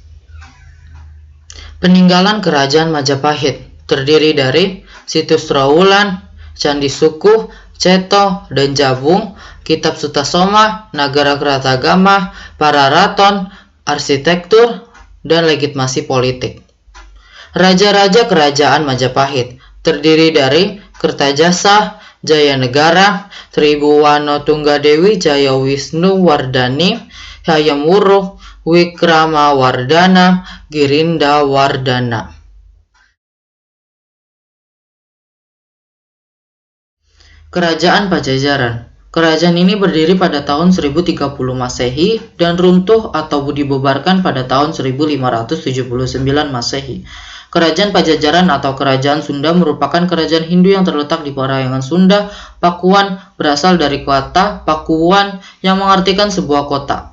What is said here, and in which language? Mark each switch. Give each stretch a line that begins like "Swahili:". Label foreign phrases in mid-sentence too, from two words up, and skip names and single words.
Indonesian: Peninggalan Kerajaan Majapahit terdiri dari situs Trowulan, Candi Sukuh, Ceto, dan Jabung, Kitab Sutasoma, Nagara Kratagama, Pararaton, arsitektur, dan legitimasi politik. Raja-raja Kerajaan Majapahit terdiri dari Kertajasa, Jayanegara, Tribuwano Tunggadewi, Jaya Wisnu Wardani, Hayam Wuruk, Wikrama Wardana, Girinda Wardana. Kerajaan Pajajaran. Kerajaan ini berdiri pada tahun 1030 Masehi dan runtuh atau dibubarkan pada tahun 1579 Masehi. Kerajaan Pajajaran atau Kerajaan Sunda merupakan kerajaan Hindu yang terletak di perairan Sunda, Pakuan, berasal dari kata Pakuan yang mengartikan sebuah kota.